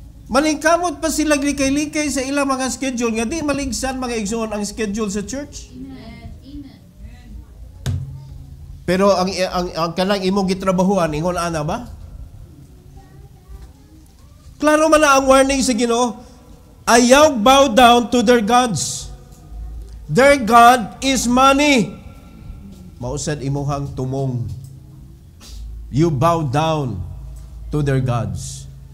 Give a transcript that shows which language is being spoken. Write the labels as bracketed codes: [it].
[ceb] Malingkamot pa sila likay-likay sa ilang mga schedule nga di maligsan mga igsoon ang schedule sa church. Pero ang kanang imong gitrabahuan ingon ana ba? Klaro man na ang warning sa Ginoo. [en] Ayaw bow down to their gods. Their God is money. [ceb] Mausad imuhang tumong. [en] You bow down to their gods.